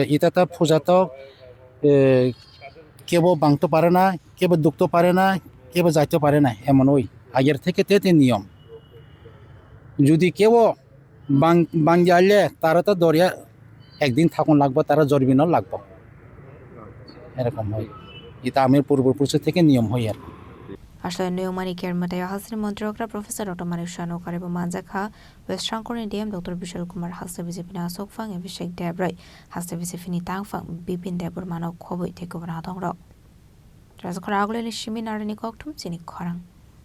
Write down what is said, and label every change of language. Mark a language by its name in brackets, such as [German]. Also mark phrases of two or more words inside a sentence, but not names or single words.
[Bangla] এটা তো পূজা তো কেউ ভাঙতে পারে না, কেউ দুখতে পারে না, কেউ যাইতে পারে না এমন ওই আগের থেকে তে নিয়ম। যদি কেউ ভাঙিয়ে আনলে তারা তো দরিয়া একদিন থাকুন লাগবো, তারা জরিমানা লাগবো, এরকম হয়। এটা আমার পূর্বপুরুষ থেকে নিয়ম হয় আর [Kok Borok] Aslo Nayungmao Ker Mwtai Hasteni Mantri Okra Prof.Dr.Manik Manjakha West Hangkor DM Dr.Vishal Kumar Haste Bisi Achukphang Abhishek Debroy Haste Bisi Tangphang Bipin Debroy Manok Khoboi Tekobana Rajakhor Agulini Chini Khorang